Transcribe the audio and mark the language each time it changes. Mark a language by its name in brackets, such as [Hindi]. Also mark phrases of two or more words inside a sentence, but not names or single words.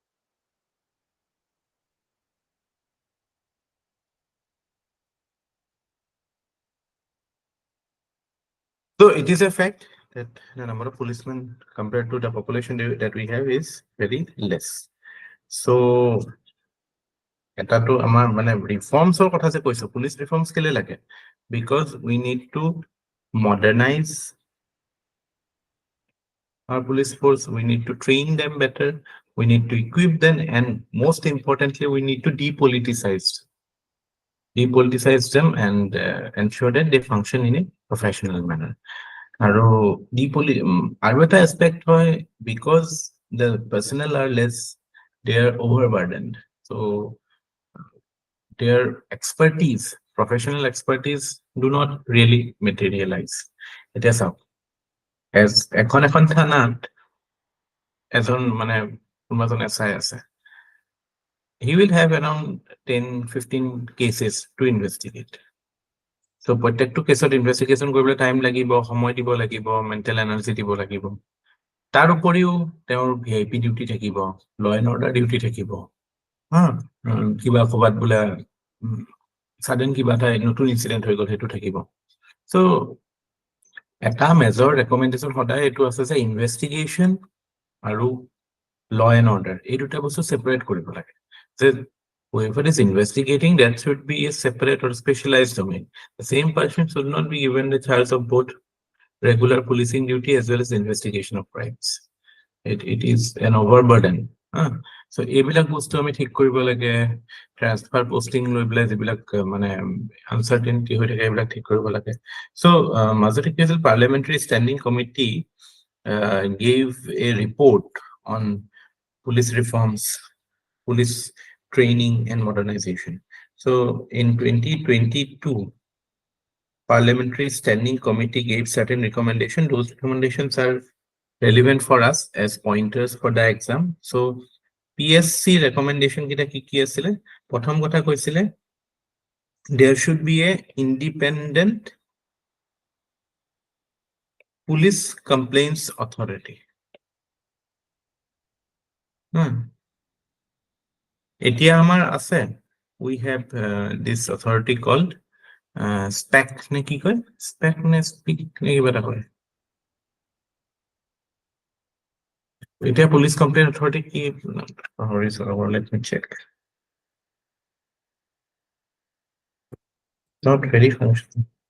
[English] So it is a fact that the number of policemen compared to the population that we have is very less. [Assamese] So এটাতো আমাৰ মানে ৰিফৰ্মছৰ কথা যে কৈছো, [English] police reforms [Assamese] কেলে লাগে? [English] Because we need to modernize our police force, we need to train them better, we need to equip them, and most importantly, we need to depoliticize them and ensure that they function in a professional manner. [Assamese] আৰু আৰু এটা aspect হয়, [English] because the personnel are less, they are overburdened. So their expertise, professional expertise, do not really materialize. [Assamese] এতিয়া চাওক, as এখন থানাত এজন মানে কোনোবাজন SI আছে, [English] he will have around 10-15 cases to investigate. [Assamese] So প্ৰত্যেকটো কেছত ইনভেষ্টিগেশ্যন কৰিবলৈ টাইম লাগিব, সময় দিব লাগিব, [English] mental energy [Assamese] দিব লাগিব. তাৰ উপৰিও তেওঁৰ [English] VIP duty [Assamese] থাকিব, [English] law and order duty [Assamese] থাকিব, কিবা ক'বাত বোলে ছাডেন কিবা এটা নতুন ইনচিডেণ্ট হৈ গ'ল, সেইটো থাকিব. চ' এটা [English] major recommendation [Assamese] সদায় এইটো আছে যে ইনভেষ্টিগেশ্যন আৰু [English] law and order, [Assamese] এই দুটা বস্তু ছেপাৰেট কৰিব লাগে. [English] যে whoever is investigating, that should be a separate or specialized domain. The same person should not be given the charge of both regular policing duty as well as investigation of crimes. It is an overburden. [Assamese] So এইবিলাক বস্তু আমি ঠিক কৰিব লাগে, [English] transfer posting [Assamese] লৈ পেলাই যিবিলাক মানে আনচাৰ্টেনিটি হৈ থাকে এইবিলাক ঠিক কৰিব লাগে. [English] So [Assamese] মাজতে কি হৈছিল, [English] পাৰ্লিয়ামেণ্টাৰী ষ্টেণ্ডিং কমিটি gave a report on police reforms, police training and modernization. So in 2022, Parliamentary Standing Committee gave certain recommendations. Those recommendations are relevant for us as pointers for the exam. [Assamese] So PSC recommendation কিটা কি আছিলে? প্ৰথম কথা কৈছিলে, [English] there should be a independent police complaints authority. [Assamese] এতিয়া আমাৰ আছে, [English] we have this authority called SPEC [Assamese] নে কি কয়, SPEC নে speak নে কি বাতা কয়. [English] Etia police complaint authority ki, let me check. Not very functional.